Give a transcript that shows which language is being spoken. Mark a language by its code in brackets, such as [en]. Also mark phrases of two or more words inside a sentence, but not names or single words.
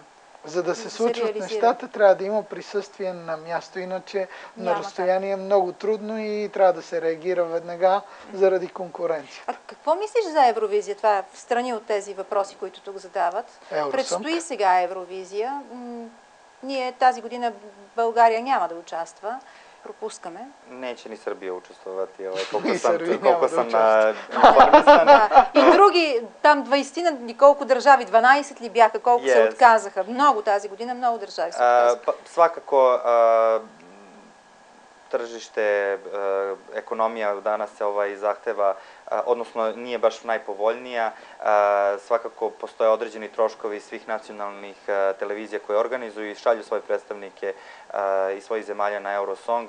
[bg] За да се случват нещата, трябва да има присъствие на място, иначе на разстояние е много трудно и трябва да се реагира веднага заради конкуренция. А какво мислиш за Евровизия? Това в страни от тези въпроси, които тук задават. Предстои сега Евровизия. Ние тази година България няма да участва. Пропускаме. [sr] Neće ni Srbija učestvovati, koliko sam informisan. [bg] И други, там 20 колко държави, 12 ли бяха, колко се отказаха. Много тази година, много държави се отказаха. [sr] Svakako, tržište, ekonomija danas se zahteva, odnosno nije baš najpovoljnija. Svakako postoje određeni troškovi svih nacionalnih televizija koje organizuju i šalju svoje predstavnike iz svojih zemalja na Eurosong.